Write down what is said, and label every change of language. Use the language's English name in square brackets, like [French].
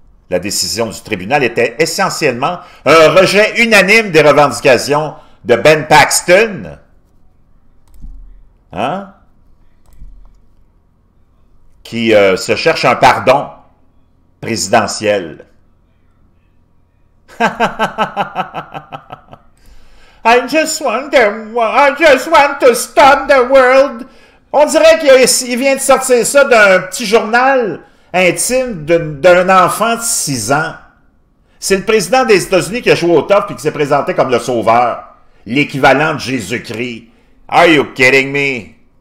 [French] La décision du tribunal était essentiellement un rejet unanime des revendications de Ben Paxton. Hein? Qui se cherche un pardon présidentiel. [English] I just want to stop the world. [French] On dirait qu'il vient de sortir ça d'un petit journal intime d'un enfant de 6 ans. C'est le président des États-Unis qui a joué au tough et qui s'est présenté comme le sauveur. L'équivalent de Jésus-Christ. [English] Are you kidding me?